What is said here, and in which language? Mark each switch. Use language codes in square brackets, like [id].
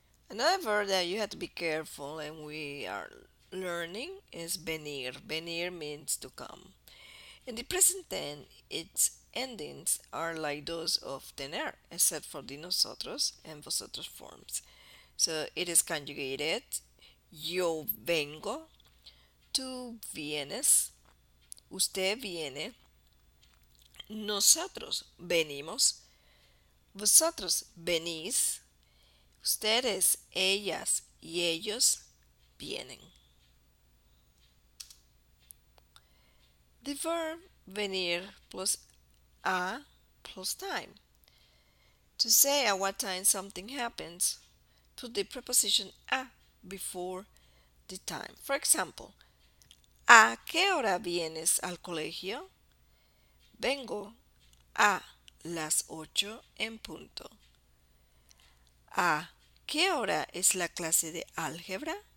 [en] Another verb that you have to be careful and we are learning is venir. Venir means to come. In the present tense, its endings are like those of tener, except for the nosotros and vosotros forms. So it is conjugated: [es] yo vengo, tú vienes, usted viene, nosotros venimos, vosotros venís, ustedes, ellas y ellos vienen. [en] The verb venir plus a plus time. To say at what time something happens, put the preposition a before the time. For example, [es] ¿a qué hora vienes al colegio? Vengo a las 8 en punto. ¿A qué hora es la clase de álgebra?